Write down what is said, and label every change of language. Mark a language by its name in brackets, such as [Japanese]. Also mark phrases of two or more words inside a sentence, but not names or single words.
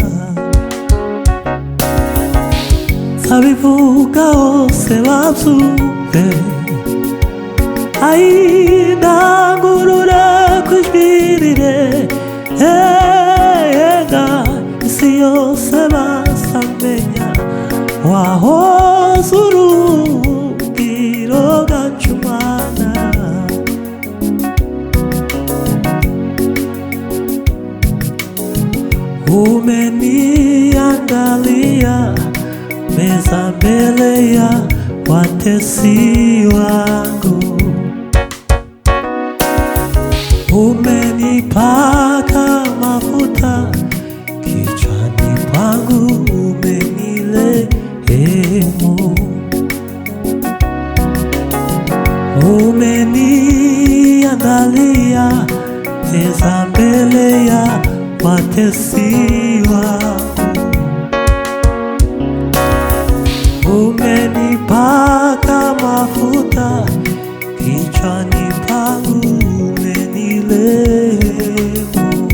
[Kinyarwanda] Nzabivuga hose babyumve, ndangurure kw'ijwi rirenga, isi yose bazamenya wahoze uri ubuhungiro bwacu Mana. [Swahili] Umeniandalia meza mbele ya watesi wangu, umenipaka mafuta kichwani pangu, umenirehemu, umeniandalia meza mbele ya watesi wangu, umenipaka mafuta kichwani pangu, umenirehemu.